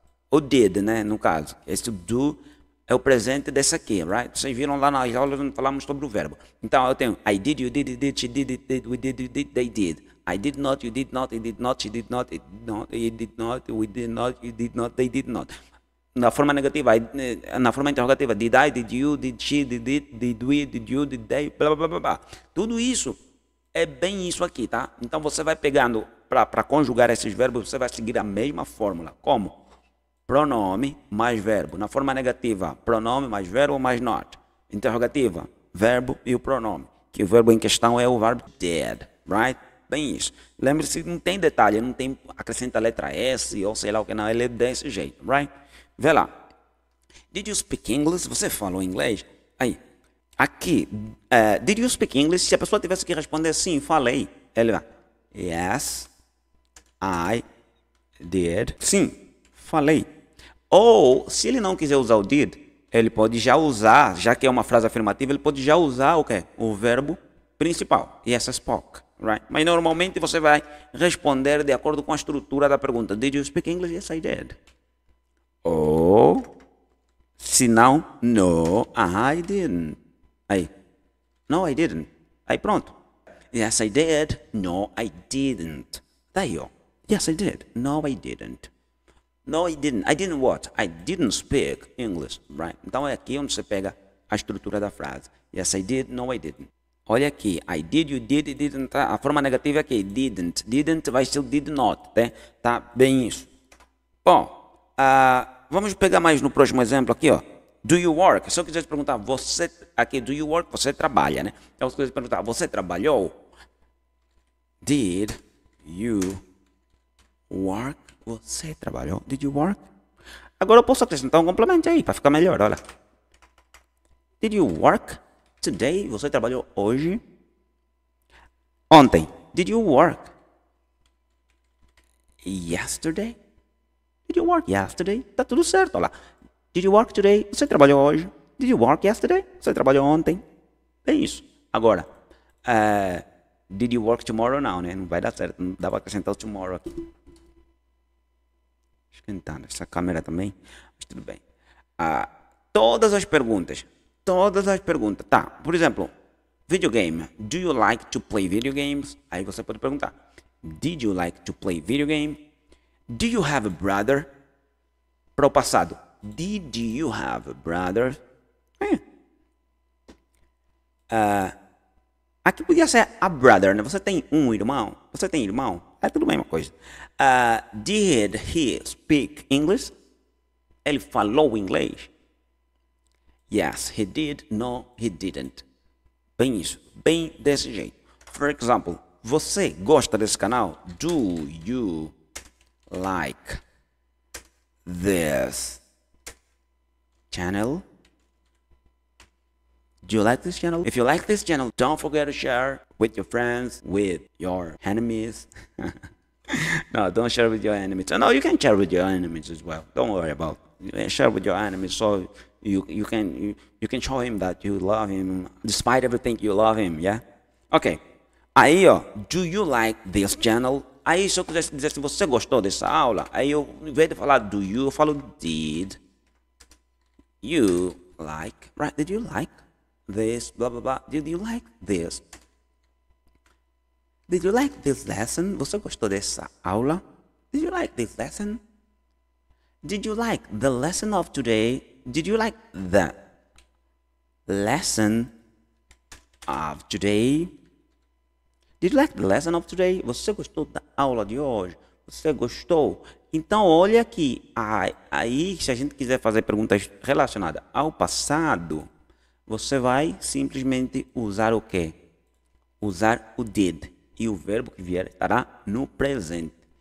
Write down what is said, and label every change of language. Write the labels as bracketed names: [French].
[Portuguese] O did, né, no caso. Esse do é o presente desse aqui, right? Vocês viram lá nas aulas onde falamos sobre o verbo. Então, eu tenho [English] I did, you did, it did, she did, it did, we did, it did, they did. I did not, you did not, he did not, she did not, it did not, he did not, we did not, you did not, they did not. [Portuguese] Na forma negativa, na forma interrogativa, [English] did I, did you, did she, did it, did we, did you, did they, blá, blá, blá, blá. [Portuguese] Tudo isso é bem isso aqui, tá? Então, você vai pegando, para conjugar esses verbos, você vai seguir a mesma fórmula. Como? Pronome mais verbo. Na forma negativa, pronome mais verbo mais not. Interrogativa, verbo e o pronome. Que o verbo em questão é o verbo did, right? Bem isso. Lembre-se, não tem detalhe, não tem acrescenta a letra S ou sei lá o que não, ele é desse jeito, right? Vê lá. [English] Did you speak English? [Portuguese] Você falou inglês? Aí, aqui, [English] did you speak English? [Portuguese] Se a pessoa tivesse que responder sim, falei. Ele vai, [English] yes, I did. [Portuguese] Sim, falei. Ou, se ele não quiser usar o did, ele pode já usar, já que é uma frase afirmativa, ele pode já usar o quê? O verbo principal. [English] Yes, I spoke. Right? [Portuguese] Mas normalmente você vai responder de acordo com a estrutura da pergunta. [English] Did you speak English? Yes, I did. [Portuguese] Ou, se não, [English] no, I didn't. Aí, no, I didn't. [Portuguese] Aí pronto. [English] Yes, I did. No, I didn't. [Portuguese] Daí, ó. [English] Yes, I did. No, I didn't. No, I didn't. I didn't what? I didn't speak English, right? [Portuguese] Então é aqui onde você pega a estrutura da frase. [English] Yes, I did. No, I didn't. [Portuguese] Olha aqui. [English] I did, you did, it didn't. [Portuguese] A forma negativa é aqui. Didn't. Didn't vai ser did not, né? Tá bem isso. Bom, vamos pegar mais no próximo exemplo aqui, ó. [English] Do you work? [Portuguese] Se eu quisesse perguntar, você, aqui, [English] do you work? [Portuguese] Você trabalha, né? Então, se eu quisesse perguntar, você trabalhou? [English] Did you work? [Portuguese] Você trabalhou? Did you work? Agora eu posso acrescentar um complemento aí, para ficar melhor, olha. [English] Did you work today? [Portuguese] Você trabalhou hoje? Ontem. [English] Did you work yesterday? Did you work yesterday? [Portuguese] Tá tudo certo, olha lá. [English] Did you work today? [Portuguese] Você trabalhou hoje? [English] Did you work yesterday? [Portuguese] Você trabalhou ontem? É isso. [English] Agora, did you work tomorrow? [Portuguese] Não, né? Não vai dar certo. Não dá para acrescentar o tomorrow aqui. Esquentando essa câmera também. Mas tudo bem. Todas as perguntas. Todas as perguntas. Tá, por exemplo, videogame. [English] Do you like to play video games? [Portuguese] Aí você pode perguntar. [English] Did you like to play video game? Do you have a brother? [Portuguese] Para o passado. [English] Did you have a brother? [Portuguese] Aqui podia ser a brother, né? Você tem um irmão? Você tem irmão? É tudo a mesma coisa. [English] Did he speak English? [Portuguese] Ele falou inglês? [English] Yes, he did. No, he didn't. [Portuguese] Bem isso. Bem desse jeito. [English] For example, [Portuguese] você gosta desse canal? [English] Do you like this channel? Do you like this channel? If you like this channel, don't forget to share with your friends, with your enemies. No, don't share with your enemies. No, you can share with your enemies as well. Don't worry about it. Share with your enemies so you can show him that you love him. Despite everything, you love him, yeah? Ok. [Portuguese] Aí, ó, [English] do you like this channel? [Portuguese] Aí, se eu quisesse dizer se você gostou dessa aula, aí eu, em vez de falar do you, eu falo [English] did you like, [Portuguese] right? [English] Did you like this, blah, blah, blah. Did you like this? Did you like this lesson? [Portuguese] Você gostou dessa aula? [English] Did you like this lesson? Did you like the lesson of today? Did you like the lesson of today? Did you like the lesson of today? [Portuguese] Você gostou da aula de hoje? Você gostou? Então, olha aqui. Aí, se a gente quiser fazer perguntas relacionadas ao passado, você vai simplesmente usar o quê? Usar o did. E o verbo que vier estará no presente.